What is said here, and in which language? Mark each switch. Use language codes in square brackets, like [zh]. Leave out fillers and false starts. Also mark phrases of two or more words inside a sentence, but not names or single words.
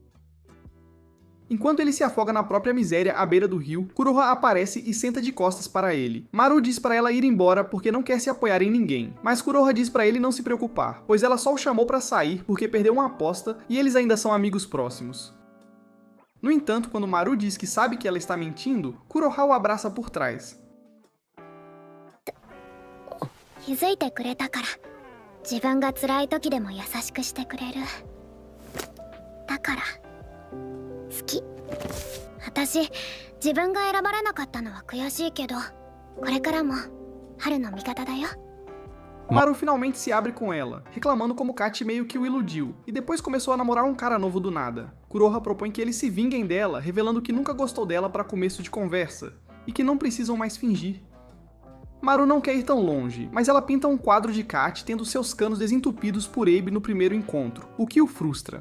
[pt] Enquanto ele se afoga na própria miséria à beira do rio, Kuroha aparece e senta de costas para ele. Maru diz para ela ir embora porque não quer se apoiar em ninguém, mas Kuroha diz para ele não se preocupar, pois ela só o chamou para sair porque perdeu uma aposta e eles ainda são amigos próximos. No entanto, quando Maru diz que sabe que ela está mentindo, Kuroha o abraça por trás. [ja] 気づいてくれたから、自分が辛い時でも優しくしてくれる。だから好き。私、自分が選ばれなかったのは悔しいけど、これからも春の味方だよ。 [pt] Maru finalmente se abre com ela, reclamando como Katy meio que o iludiu, e depois começou a namorar um cara novo do nada. Kuroha propõe que eles se vinguem dela, revelando que nunca gostou dela para começo de conversa, e que não precisam mais fingir. Maru não quer ir tão longe, mas ela pinta um quadro de Katy tendo seus canos desentupidos por Abe no primeiro encontro, o que o frustra.